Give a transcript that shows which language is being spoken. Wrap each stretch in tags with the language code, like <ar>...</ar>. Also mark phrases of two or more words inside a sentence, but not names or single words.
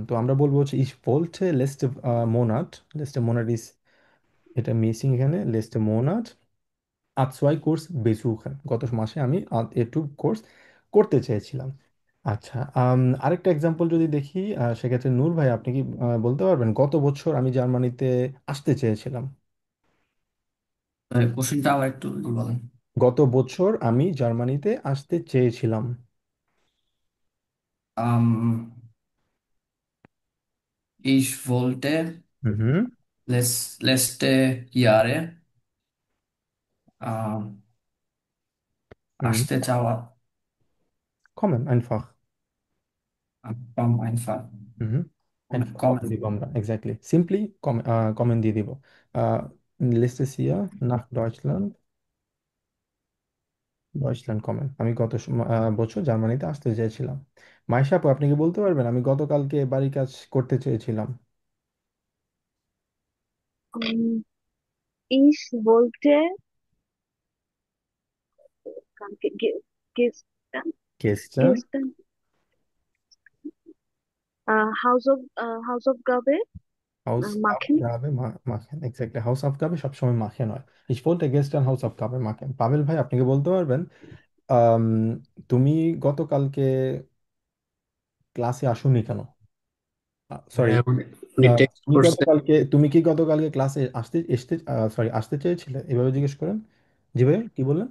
<bn>তো আমরা বলবো হচ্ছে</bn> <de>ich wollte letzten Monat, letzten Monat ich,</de> <bn>এটা মিসিং এখানে,</bn> <de>letzten Monat A2 Kurs besuchen,</de> <bn>গত মাসে আমি A2 কোর্স করতে চেয়েছিলাম। আচ্ছা, আরেকটা এক্সাম্পল যদি দেখি, সেক্ষেত্রে নূর ভাই, আপনি কি বলতে পারবেন গত বছর আমি জার্মানিতে আসতে চেয়েছিলাম? কোশ্চেনটা আবার একটু যদি বলেন। গত বছর আমি জার্মানিতে আসতে চেয়েছিলাম।</bn> <de>Ähm, ich wollte হুম letzte Jahre ähm, হুম।</de> <bn>আসতে চাওয়া,</bn> <de>কমেন einfach। কম einfach হুম। einfach কমেন কমেন।</de> <bn>দিব আমরা, এক্স্যাক্টলি সিম্পলি কমেন দিয়ে দিব।</bn> <de>letztes Jahr nach Deutschland, Deutschland kommen,</de> <bn>আমি গত বছর জার্মানিতে আসতে চেয়েছিলাম। মাইশা আপু, আপনি কি বলতে পারবেন আমি গতকালকে বাড়ির কাজ করতে চেয়েছিলাম?</bn> <de>Um, ich wollte gestern, গেস্টার্ন gestern Hausaufgabe হাউস machen. Aufgabe machen, এক্স্যাক্টলি Haus Aufgabe সবসময় মাখে নয়। ich wollte gestern Haus Aufgabe machen.</de> <bn>পাভেল ভাই, আপনি কি বলতে পারবেন আম, তুমি গতকালকে ক্লাসে আসোনি কেন? সরি, হ্যাঁ, উনি টেক্সট তুমি করছে। গতকালকে, তুমি কি গতকালকে ক্লাসে সরি আসতে চেয়েছিলে, এভাবে জিজ্ঞেস করেন। জি ভাই, কি বললেন?</bn>